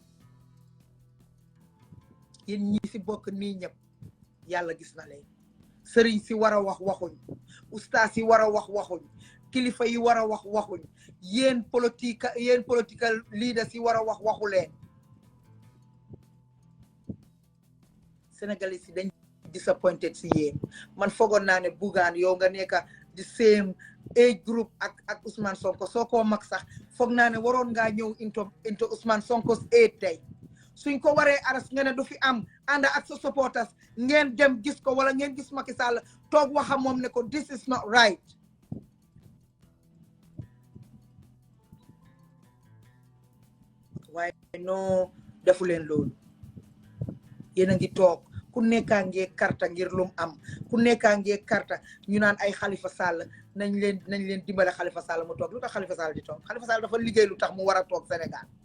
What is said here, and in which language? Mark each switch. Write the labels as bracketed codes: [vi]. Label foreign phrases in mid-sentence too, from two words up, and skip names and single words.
[wo] yéen ñi si bokk nii ñëpp yàlla gis na leen sëriñ si war a wax waxuñ ustaas yi war a wax waxuñ kilifa yi war a wax waxuñ yéen [en] political leaders [wo] yi war a wax waxu leen. Sénégalais si dañ disappointed si yéen man foogoon naa ne Bougane yow nga nekk [en] the same age group [wo] ak Ousmane Sonko soo ko mag sax foog naa ne waroon ngaa ñëw [en] into Ousmane Sonko's age [wo] tey suñ ko waree aras nga ne du fi am ànd ak sa supporters ngeen dem gis ko wala ngeen gis Macky Sall toog waxa moom ne ko [en] this is not right. [wo] waaye no defu leen loolu yéen a ngi toog ku nekkaa ngee karta ngir lum am ku nekkaa ngee karta ñu naan ay Khalifa Sall nañ leen dimbale Khalifa Sall mu toog lu tax Khalifa Sall di toog Khalifa Sall dafa liggéey lu tax mu war a toog Sénégal.